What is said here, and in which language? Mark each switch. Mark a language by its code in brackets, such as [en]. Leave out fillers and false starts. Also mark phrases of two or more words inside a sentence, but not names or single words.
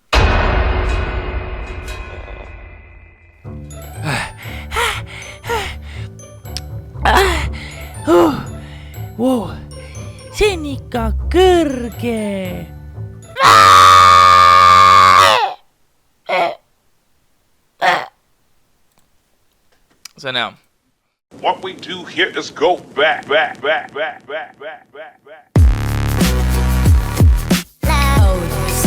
[en] Wow. [et] See on ikka kõrge. See on hea. [en] What we do here is go back. Loud.